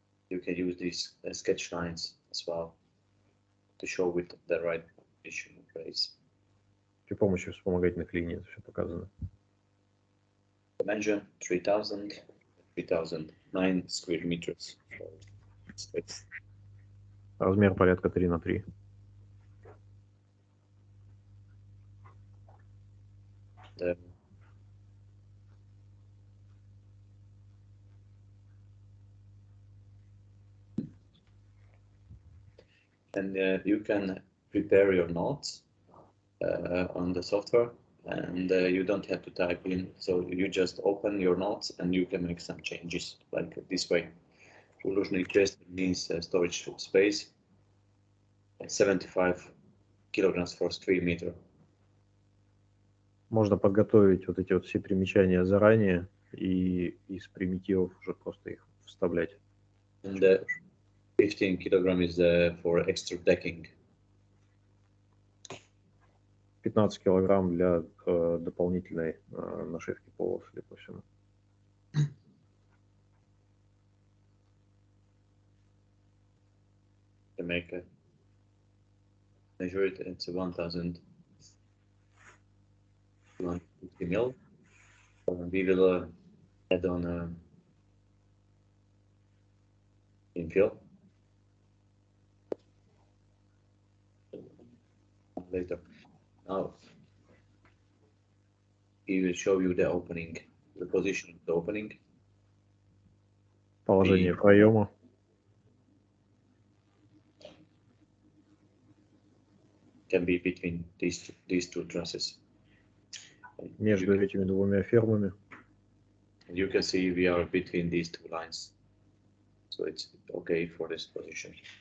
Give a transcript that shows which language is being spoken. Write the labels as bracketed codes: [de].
[en] You can use these sketch lines as well to show with the right position in place. [ru] При помощи вспомогательных линий это все показано. [en] Dimension 3000, 3009 square meters. [ru] Размер порядка 3 на 3. [en] And you can prepare your notes on the software, and you don't have to type in. So you just open your notes and you can make some changes like this way. Uložný chest means storage space, 75 kilograms for square meter. [ru] Можно подготовить вот эти вот все примечания заранее и из примитивов уже просто их вставлять. [en] And 15 kilogram is for extra decking. [ru] 15 килограмм для дополнительной нашивки пола, судя по всему. [en] To make a measure it, it's 1050 mil. We will add on infill later. Now he will show you the opening, the position of the opening. [ru] Положение проема. [en] Can be between these two trusses. [ru] Между этими двумя фермами. [en] You can see we are between these two lines, so it's okay for this position.